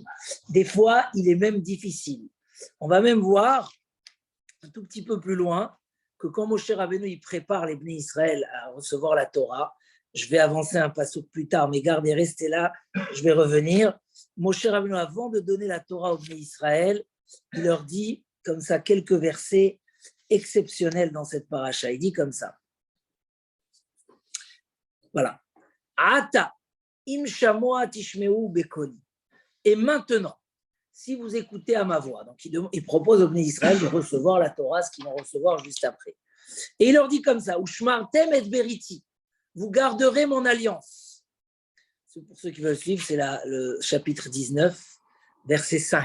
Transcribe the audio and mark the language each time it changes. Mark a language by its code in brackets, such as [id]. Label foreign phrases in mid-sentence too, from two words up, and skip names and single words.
[fr] Des fois, il est même difficile. On va même voir un tout petit peu plus loin que quand Moshe Rabbeinu il prépare les [he] בני ישראל [fr] à recevoir la Torah, je vais avancer un passouk plus tard, mais gardez, restez là, je vais revenir. Moshe Rabbeinu, avant de donner la Torah aux [he] בני ישראל, [fr] il leur dit comme ça quelques versets exceptionnels dans cette paracha. Il dit comme ça. Voilà. [he] עתה אם שמוע תשמעו בקולי. [fr] Et maintenant, si vous écoutez à ma voix, donc il propose aux [he] בני ישראל [fr] de recevoir la Torah, ce qu'ils vont recevoir juste après. Et il leur dit comme ça, [he] ושמרתם את בריתי, [fr] vous garderez mon alliance. Pour ceux qui veulent suivre, c'est le chapitre 19, verset 5.